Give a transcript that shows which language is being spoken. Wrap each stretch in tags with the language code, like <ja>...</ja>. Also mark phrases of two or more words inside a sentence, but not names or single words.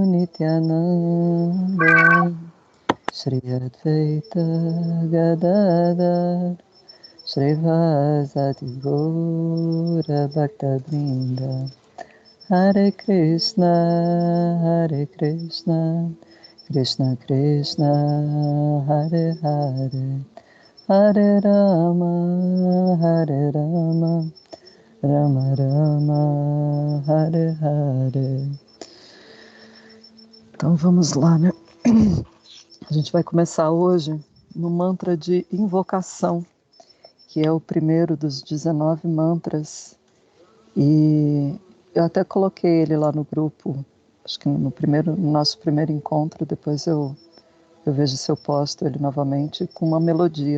<sa>नित्यानन्द श्री अद्वैत गदाधर श्रीवासादि गौर भक्तवृन्द हरे कृष्ण कृष्ण कृष्ण हरे हरे हरे राम राम राम हरे हरे.</sa> <pt>Então vamos lá, né? A gente vai começar hoje no mantra de invocação, que é o primeiro dos 19 mantras. E eu até coloquei ele lá no grupo, acho que no nosso primeiro encontro, depois eu vejo se eu posto ele novamente com uma melodia.</pt>